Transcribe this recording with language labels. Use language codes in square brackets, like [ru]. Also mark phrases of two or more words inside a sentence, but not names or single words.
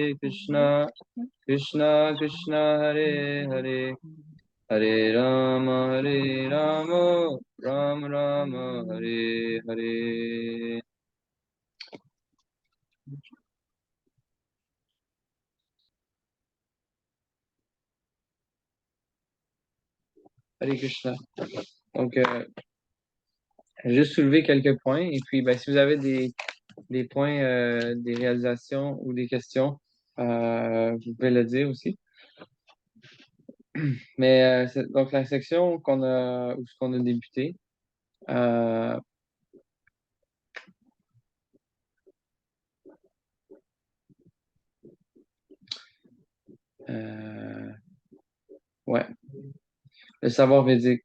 [sa] कृष्ण कृष्ण हरे हरे हरे राम राम राम हरे हरे हरे कृष्ण. [fr] Donc, juste soulever quelques points. Et puis, ben, si vous avez des points, des réalisations ou des questions, vous pouvez le dire aussi. Mais donc, la section où ce qu'on a débuté, ouais, le savoir védique.